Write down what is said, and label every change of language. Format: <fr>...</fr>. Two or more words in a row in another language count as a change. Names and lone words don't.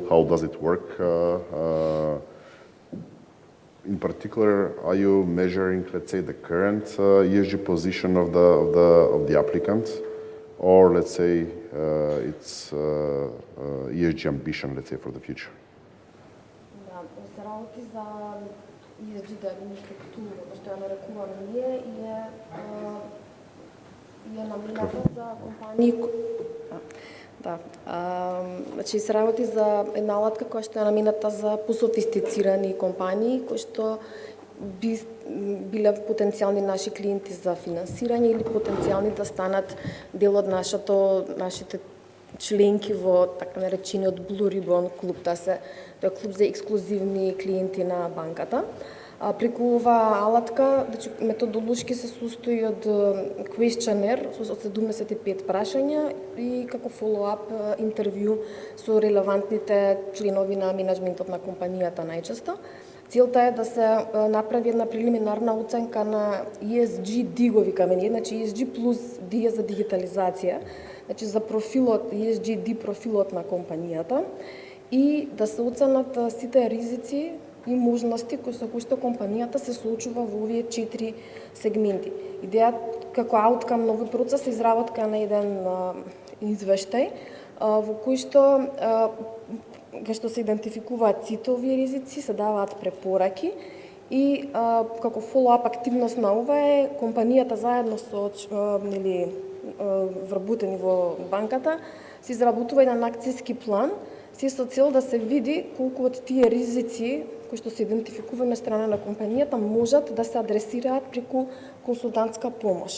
<en>How does it work? In particular, are you measuring, let's say, the current ESG position of the applicant, or let's say its ESG ambition, let's say, for the future?</en> <mk>Да, се работи за</mk> <en>ESG diagnostic tool,</en> <mk>што ја нарекуваме ние, и е намената за компании. Да, значи се работи за една алатка која што е намената за пософистицирани компании кои што биле потенцијални наши клиенти за финансирање или потенцијални да станат дел од нашите членки во така наречениот Blue Ribbon клуб. Тоа е клуб за ексклузивни клиенти на банката. Преку оваа алатка, значи методолошки се состои од questionnaire со 75 прашања и како follow-up интервју со релевантните членови на менеджментот на компанијата најчесто. Целта е да се направи една прелиминарна оценка на ESG D, го викаме ние, значи ESG плюс D е за дигитализација, значи за профилот, ESG D профилот на компанијата, и да се оценат сите ризици и можности со кои што компанијата се соочува во овие 4 сегменти. Идеја како ауткам на овој процес е изработка на еден извештај во кој што кај што се идентификуваат сите овие ризици, се даваат препораки и како follow-up активност на ова е компанијата заедно со вработени во банката се изработува еден акцијски план, се со цел да се види колку од тие ризици кои што се идентификувани на страна на компанијата можат да се адресираат преку консултантска помош.</mk>